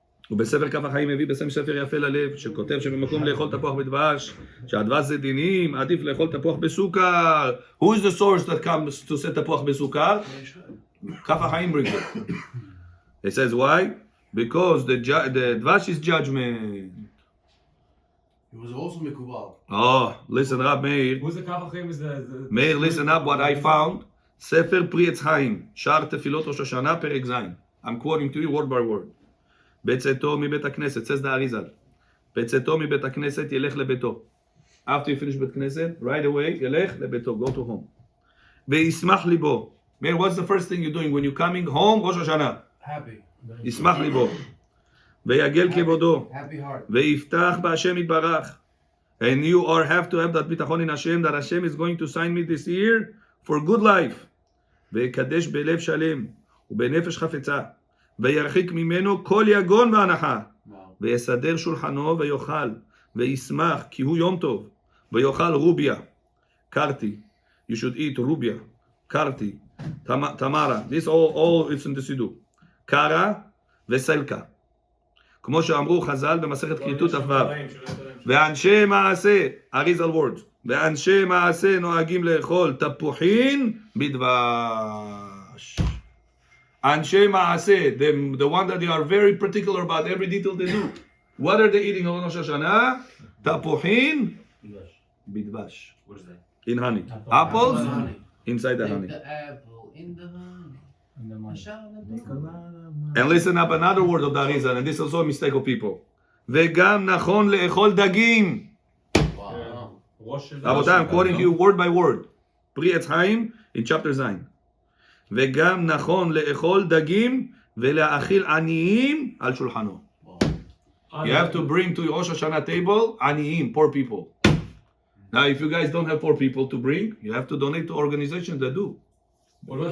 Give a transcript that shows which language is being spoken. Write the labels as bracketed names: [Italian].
[Hebrew] ובספר כף החיים מביא בשם ספר יפה ללב, שכותב שבמקום לאכול תפוח בדבש, שהדבש זה דינים, עדיף לאכול תפוח בסוכר. [English] Who is the source that comes to say [Hebrew] תפוח בסוכר? [English] כף החיים brings it. It says why? Because the dvash is judgment. It was also Mikubal. Oh, listen up, Meir. Who's the kafachim? Is the Meir, listen up what I found. [Hebrew] ספר פרי עץ חיים, שער תפילות ראש השנה, פרק ז'. [English] I'm quoting to you word by word. [Hebrew] בצאתו מבית הכנסת, [English] says the Arizal. [Hebrew] בצאתו מבית הכנסת ילך לביתו. [English] After you finish בית כנסת, right away, [Hebrew] ילך לביתו, [English] go to home. [Hebrew] וישמח ליבו. [English] Meir, what's the first thing you're doing when you're coming home, ראש השנה? Happy. [Hebrew] ישמח ליבו. ויגל כבודו. [English] Happy heart. [Hebrew] ויפתח בהשם יתברך. [English] And you have to have that ביטחון in Hashem, that Hashem is going to sign me this year for good life. [Hebrew] ויקדש בלב שלם ובנפש חפצה. וירחיק ממנו כל יגון והנחה. ויסדר שולחנו ויאכל. וישמח כי הוא יום טוב. ויאכל רוביה. קרתי. [English] You should eat רוביה. קרתי. תמרה. This all it's in the סידור. [Hebrew] קרה וסלקה. כמו שאמרו חז"ל במסכת כריתות אף ו'. ואנשי מעשה, אריזל וורד, ואנשי מעשה נוהגים לאכול תפוחין בדבש. אנשי מעשה, [English] the one that they are very particular about every detail they do. What are they eating on Rosh Hashanah? [Hebrew] תפוחין בדבש. [English] What is that? In honey. Apples inside the honey. The apple in the honey. And listen up another word of the Arizal, and this is also a mistake of people. [Hebrew] וגם נכון לאכול דגים. [English] Rosh and רבותיי, I'm quoting you word by word. פרי עץ חיים in chapter 9. [Hebrew] וגם נכון לאכול דגים ולהאכיל עניים על שולחנו. [English] You have to bring to your Rosh Hashanah table עניים, poor people. Now, if you guys don't have 4 people to bring, you have to donate to organizations that do. What about